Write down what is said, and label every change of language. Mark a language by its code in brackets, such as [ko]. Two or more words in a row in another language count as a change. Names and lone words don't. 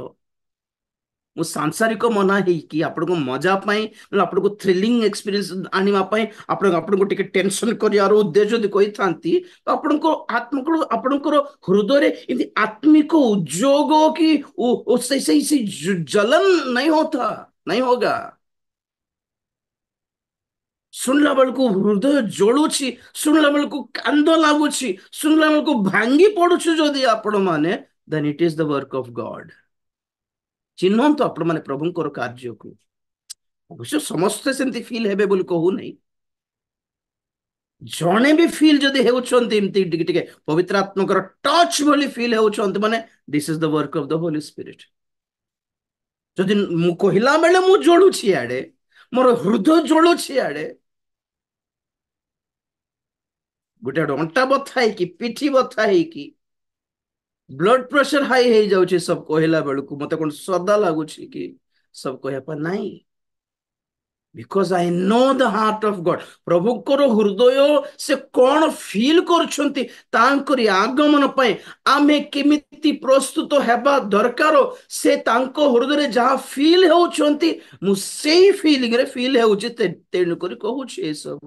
[or] ମୁଁ ସାଂସାରିକ ମନା ହେଇକି ଆପଣଙ୍କୁ ମଜା ପାଇଁ, ଆପଣଙ୍କୁ [en] thrilling experience [or] ଆଣିବା ପାଇଁ, ଆପଣଙ୍କୁ ଟିକେ ଟେନସନ କରିବାର ଉଦ୍ଦେଶ୍ୟ ଯଦି କହିଥାନ୍ତି, ତ ଆପଣଙ୍କର ହୃଦୟରେ ଏମିତି ଆତ୍ମିକ ଉଦ୍ଯୋଗ କି ସେଇ [hi] ଜलन नहीं होता, नहीं होगा। [or] ଶୁଣିଲା ବେଳକୁ ହୃଦୟ ଜଳୁଛି, ଶୁଣିଲା ବେଳକୁ କାନ୍ଦ ଲାଗୁଛି, ଶୁଣିଲା ବେଳକୁ ଭାଙ୍ଗି ପଡୁଛୁ ଯଦି ଆପଣ ମାନେ, [en] then it is the work of God। [or] ଚିହ୍ନନ୍ତୁ ଆପଣ ମାନେ ପ୍ରଭୁଙ୍କର କାର୍ଯ୍ୟକୁ। ଅବଶ୍ୟ ସମସ୍ତେ ସେମିତି ଫିଲ୍ ହେବେ ବୋଲି କହୁନାହିଁ, ଜଣେ ବି ଫିଲ୍ ଯଦି ହେଉଛନ୍ତି ଏମିତି ଟିକେ ଟିକେ ପବିତ୍ର ଆତ୍ମାଙ୍କର ଟଚ୍ ବୋଲି ଫିଲ୍ ହେଉଛନ୍ତି ମାନେ, [en] this is the work of the Holy Spirit. [or] ଯଦି ମୁଁ କହିଲା ବେଳେ ମୁଁ ଜଳୁଛି ଆଡେ, ମୋର ହୃଦୟ ଜଳୁଛି ଆଡେ, ଗୋଟେ ଗୋଟେ ଅଣ୍ଟା ବଥା ହେଇକି, ପିଠି ବଥା ହେଇକି, [en] blood pressure [or] ହାଇ ହେଇଯାଉଛି ସବୁ କହିଲା ବେଳକୁ, ମତେ କଣ ଶ୍ରଦ୍ଧା ଲାଗୁଛି କି ସବୁ କହିବା ପାଇଁ? ନାହିଁ। [en] Because I know the heart of God। [or] ପ୍ରଭୁଙ୍କର ହୃଦୟ ସେ କଣ ଫିଲ୍ କରୁଛନ୍ତି ତାଙ୍କରି ଆଗମନ ପାଇଁ ଆମେ କେମିତି ପ୍ରସ୍ତୁତ ହେବା ଦରକାର, ସେ ତାଙ୍କ ହୃଦୟରେ ଯାହା ଫିଲ୍ ହେଉଛନ୍ତି ମୁଁ ସେଇ ଫିଲିଂରେ ଫିଲ୍ ହେଉଛି, ତେଣୁକରି କହୁଛି ଏସବୁ।